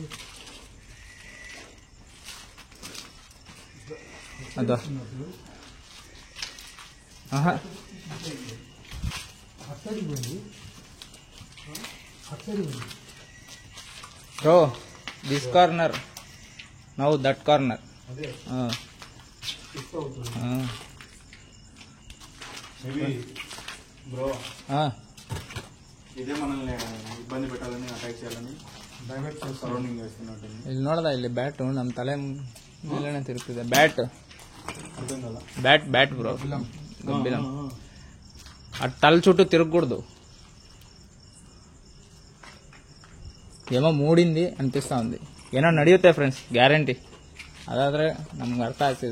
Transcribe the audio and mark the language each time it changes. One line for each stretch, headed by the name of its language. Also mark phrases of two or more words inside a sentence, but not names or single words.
Kannada: ಅದು ಬ್ರೋ,
English: this corner,
Kannada: ನಾವು
English: that corner.
Telugu: బ్రో ఇదే మనల్ని ఇబ్బంది పెట్టాలని అటాక్ చేయాలని సరౌండింగ్ చేస్తున్నట్టు.
Kannada: ಇಲ್ಲಿ ನೋಡ್ದ, ಇಲ್ಲಿ ಬ್ಯಾಟು ನಮ್ಮ ತಲೆ ಮೇಲೆನೆ ತಿರುಗ್ತಿದೆ.
English: bat bro,
Kannada: ಗಂಭೀರ. ಅದು ತಲೆ
Telugu: చుట్టూ తిరగకూడదు. ఏమో మూడింది అనిపిస్తూ ఉంది.
Kannada: ಏನೋ ನಡೆಯುತ್ತೆ ಫ್ರೆಂಡ್ಸ್, ಗ್ಯಾರಂಟಿ. ಅದಾದರೆ ನಮ್ಗೆ ಅರ್ಥ ಆಗ್ತಿದೆ.